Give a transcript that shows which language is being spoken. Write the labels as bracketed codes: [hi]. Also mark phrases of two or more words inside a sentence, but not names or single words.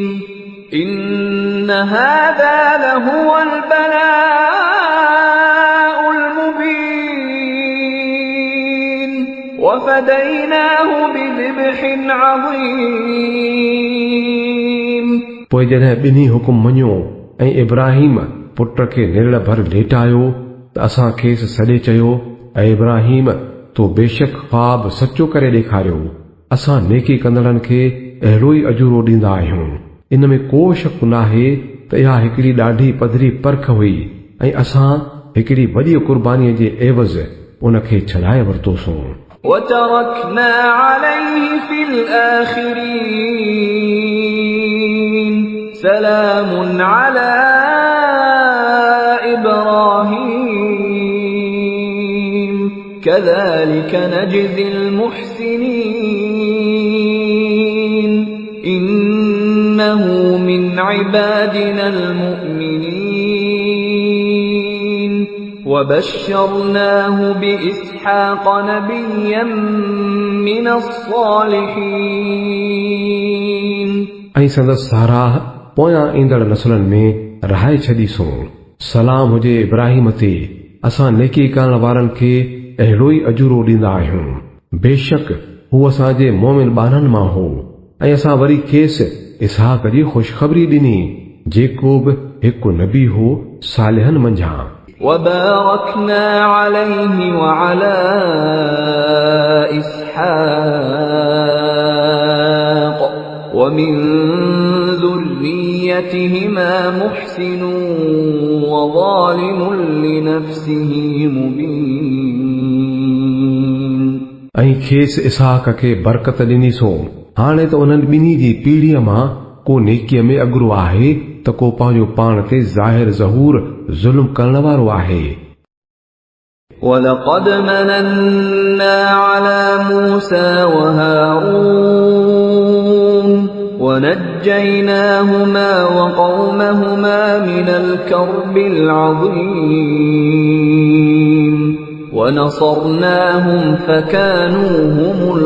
[ar] إن هذا لهو البلاء المبين وفديناه بذبح عظيم. [sd] पोइ जॾहिं ॿिन्ही हुकुम मञियो ऐं इब्राहिम पुट खे निरड़ भर लेटायो त असां खेसि सॾे चयो ऐं इब्राहिम तो बेशक ख्वाब सचो करे ॾेखारियो. असां नेकी कंदड़नि खे अहिड़ो ई अजूरो ॾींदा आहियूं. इन में को शक नाहे त इहा हिकिड़ी ॾाढी पधरी परख हुई ऐं असां हिकिड़ी वॾी क़ुर्बानीअ जे एवज़ उन खे छॾाए वरितोसीं. [ar] وتركنا عليه في الآخرين سلام على إبراهيم كذلك نجزي المحسنين إنه من عبادنا المؤمنين وبشرناه بإسحاق نبيا من الصالحين [sd] ऐं संदसि साराह पोयां ईंदड़ नसलनि में रहाए छॾीसूं। सलाम हुजे इब्राहिम ते, असां नेकी करण वारनि खे अहिड़ो ई अजूरो ॾींदा आहियूं। बेशक हू असांजे मोमिन ॿारनि मां हो ऐं असां वरी खेसि इसहाक जी ख़ुशख़बरी ॾिनी जेको बि हिकु नबी हो सालिहनि मंझां। [ar] وباركنا عليه وعلى إسحاق ومن ذريتهما محسن وظالم لنفسه مبين [sd] ऐं खेसि इसहाक खे बरकत ॾिनीसूं। हाणे त उन्हनि ॿिन्ही जी पीढ़ीअ मां को नेकीअ में अॻिरो आहे त को पंहिंजो पाण ते ज़ाहिर ज़हूर ज़ुल्म करण वारो आहे। [ar] ولقد مننا على موسى وهارون ونجيناهما وقومهما من الكرب العظيم ونصرناهم فكانوا هم